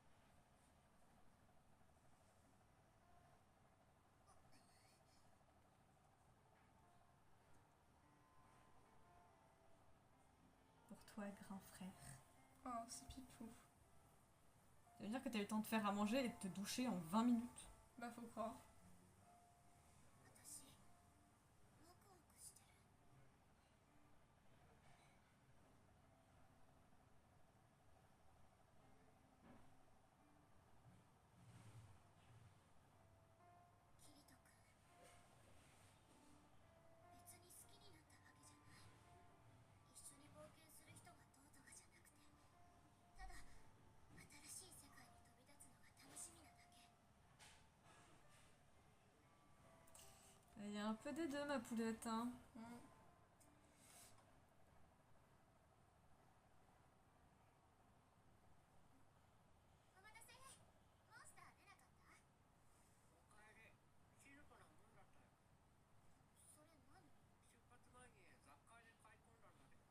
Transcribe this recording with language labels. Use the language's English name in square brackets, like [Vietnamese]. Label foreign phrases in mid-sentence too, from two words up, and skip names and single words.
[French] Pour toi, grand frère. Oh, c'est pipou. Ça veut dire que t'as eu le temps de faire à manger et de te doucher en 20 minutes. Bah, faut croire. [Japanese] 私、ワクワクしてる。キリト君、別に好きになったわけじゃない。一緒に冒険する人がどうとかじゃなくて、ただ新しい世界に飛び立つのが楽しみなだけ。 [French] Il y a un peu des deux, ma poulette, hein. Mm. [Japanese] お待たせ。モンスター出なかった？おかえり。静かなもんだったよ。それ何？出発前に雑貨屋で買い込んだんだけど。